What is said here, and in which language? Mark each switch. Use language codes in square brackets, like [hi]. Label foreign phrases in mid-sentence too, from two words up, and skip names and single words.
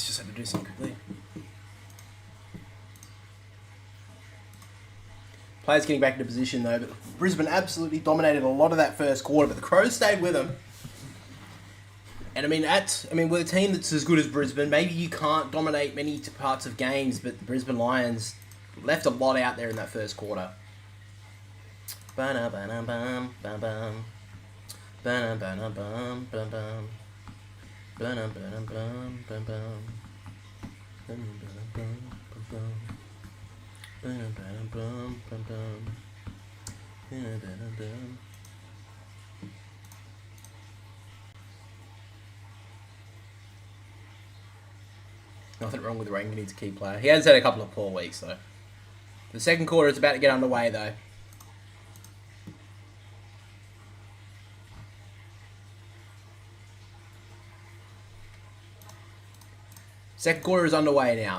[en] Just had to do something quickly. Players getting back into position, though. But Brisbane absolutely dominated a lot of that first quarter, but the Crows stayed with them. And with a team that's as good as Brisbane, maybe you can't dominate many parts of games, but the Brisbane Lions left a lot out there in that first quarter. Ba-na-ba-na-bum, ba-bum. Ba-na-ba-na-bum, ba-bum. Ba-na-ba-na-bum, ba-bum. Ba-na-ba-na-bum, ba-bum. Ba-na-ba-na-bum, ba-bum. Ba-na-ba-na-bum. Nothing wrong with Rangan, he's a key player. He has had a couple of poor weeks, though. The second quarter is about to get underway, though. Second quarter is underway now.